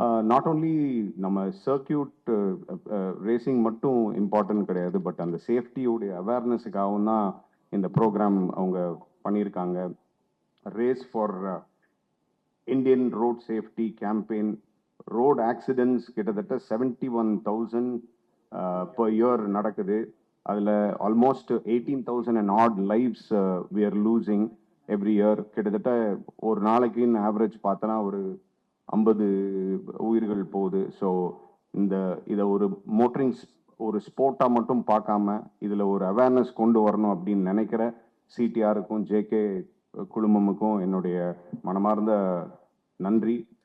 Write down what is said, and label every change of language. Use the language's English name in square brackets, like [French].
[Tamil] Not only நம்ம circuit racing மட்டும் important கிடையாது, பட் அந்த சேஃப்டியோடைய அவேர்னஸுக்காகவும் தான் இந்த ப்ரோக்ராம் அவங்க பண்ணியிருக்காங்க. [English] Race for Indian road safety campaign. [Tamil] Road accidents கிட்டத்தட்ட 71,000 [English] per year [Tamil] நடக்குது. [English] அதில் almost 18,000 and odd lives we are losing every year. [Tamil] கிட்டத்தட்ட ஒரு நாளைக்குன்னு ஆவரேஜ் பார்த்தோன்னா ஒரு 50 உயிர்கள் போகுது. ஸோ இதை ஒரு மோட்டரிங் ஒரு ஸ்போர்ட்டாக மட்டும் பார்க்காம இதில் ஒரு அவேர்னஸ் கொண்டு வரணும் அப்படின்னு நினைக்கிற சிடிஆருக்கும் ஜேகே குழுமமுக்கும் என்னுடைய மனமார்ந்த நன்றி.